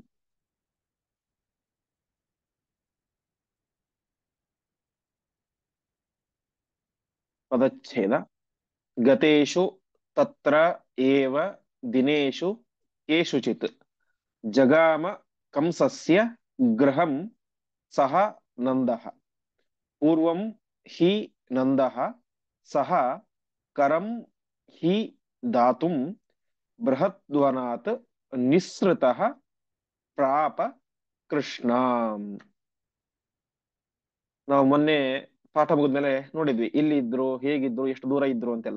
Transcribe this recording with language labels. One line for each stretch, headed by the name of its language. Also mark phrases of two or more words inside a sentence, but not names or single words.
Kannada: ಪದಚ್ಛೇದ.
Sanskrit: ಗತೇಶು ತತ್ರ ಏವ ದಿನೇಶು ಕೇಷುಚಿತ್ ಜಗಾಮ ಕಂಸಸ್ಯ ಗೃಹಂ ಸಹ ನಂದಃ. ಪೂರ್ವಂ ಹಿ ನಂದಃ ಸಹ ಕರಂ ಹಿ ದಾತುಂ ಬೃಹದ್ವನಾತ್ ನಿಸ್ಸೃತಃ ಪ್ರಾಪ ಕೃಷ್ಣಾಂ.
Kannada: ನಾವು ಮೊನ್ನೆ ಪಾಠ ಮುಗಿದ್ಮೇಲೆ ನೋಡಿದ್ವಿ, ಇಲ್ಲಿ ಇದ್ರು, ಹೇಗಿದ್ರು, ಎಷ್ಟು ದೂರ ಇದ್ರು ಅಂತೆಲ್ಲ.